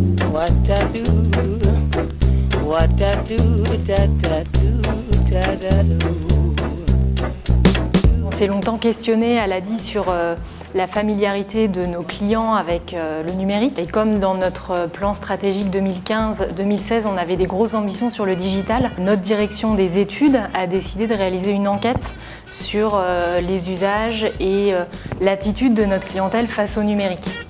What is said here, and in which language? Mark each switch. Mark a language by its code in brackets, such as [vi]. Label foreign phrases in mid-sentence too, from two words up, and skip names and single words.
[en] What I do, what I do, da da do, da da do. [fr] On s'est longtemps questionné à l'ADI sur la familiarité de nos clients avec le numérique. Et comme dans notre plan stratégique 2015-2016, on avait des grosses ambitions sur le digital, notre direction des études a décidé de réaliser une enquête sur les usages et l'attitude de notre clientèle face au numérique.